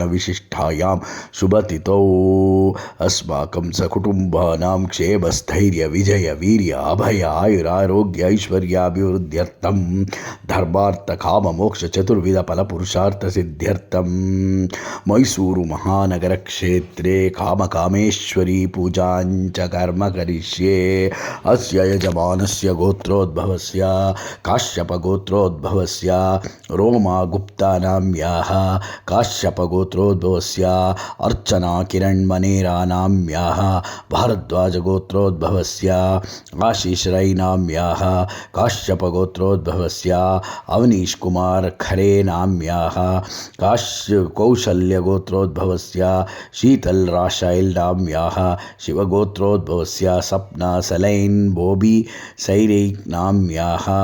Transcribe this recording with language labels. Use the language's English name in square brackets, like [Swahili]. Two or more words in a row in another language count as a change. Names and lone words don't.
[Sanskrit] ವಿಶಿಷ್ಟಾಯಾಂ ಶುಭತಿಥೌ ಅಸ್ಮಾಕಂ ಸಕುಟುಂಬಾನಾಂ ಕ್ಷೇಮಸ್ಥೈರ್ಯ ವಿಜಯ ವೀರ್ಯ ಅಭಯ ಆಯುರಾರೋಗ್ಯ ಐಶ್ವರ್ಯಾಭಿವೃದ್ಧ್ಯರ್ಥಂ ಧರ್ಮಾರ್ಥ ಕಾಮ ಮೋಕ್ಷ ಚತುರ್ವಿಧ ಫಲಪುರುಷಾರ್ಥ ಸಿದ್ಧ್ಯರ್ಥಂ ಮೈಸೂರು ಮಹಾನಗರ ಕ್ಷೇತ್ರೇ ಕಾಮಕಾಮೇಶ್ವರಿ ಪೂಜಾಂಚ ಕರ್ಮ ಕರಿಷ್ಯೆ ಅಸ್ಯ ಯಜಮಾನಸ್ಯ ಗೋತ್ರೋದ್ಭವಸ್ಯ ಕಾಶ್ಯಪ ಗೋತ್ರೋದ್ಭವಸ್ಯ ರೋಮ ಗುಪ್ತಾನಾಮ್ಯಾಹ ಕಾಶ್ಯಪ ಗೋತ್ರೋದ್ಭವಸ್ಯ ಅರ್ಚನಾ ಕಿರಣ್ಮನೇರಾನಾಮ್ಯಾಹ ಭಾರದ್ವಾಜ ಗೋತ್ರೋದ್ಭವಸ್ಯ ಆಶೀಶ್ ರೈನಾಮ್ಯಾಹ ಕಾಶ್ಯಪ ಗೋತ್ರೋದ್ಭವಸ್ಯ ಅವನೀಶ್ ಕುಮಾರ್ ಖರೆ ನಾಮ್ಯಾಹ ಕೌಶಲ್ಯ ಗೋತ್ರೋದ್ಭವಸ್ಯ ಶೀತಲ್ ರಾಶೈಲ್ ನಾಮ್ಯಾಹ ಶಿವಗೋತ್ರೋದ್ಭವಸ್ಯ ಸಪ್ನ ಸಲೈನ್ ಬೋಬಿ ಸೈರೈಕ್ ನಾಮ್ಯಾಹ